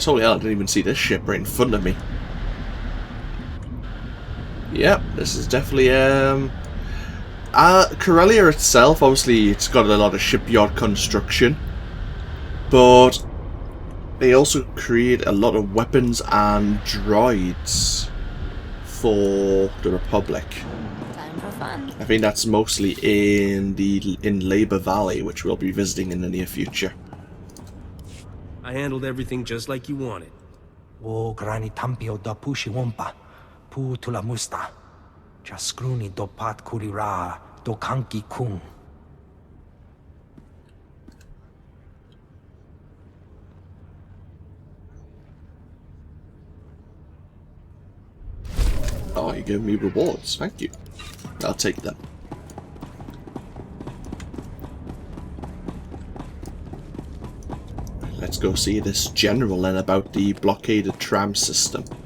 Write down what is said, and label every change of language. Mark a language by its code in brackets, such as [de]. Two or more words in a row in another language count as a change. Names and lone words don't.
[en] Holy hell, I didn't even see this ship right in front of me. Yep, this is definitely Corellia itself, obviously it's got a lot of shipyard construction, but they also create a lot of weapons and droids for the Republic. Time for fun. I think that's mostly in Labor Valley, which we'll be visiting in the near future. I handled everything just like you wanted. O grani tampio da pushi wompa, pu tula musta. Jaskruni do pat kurira, do kanki kung. Oh, you gave me rewards. Thank you. I'll take them. Let's go see this general then about the blockaded tram system.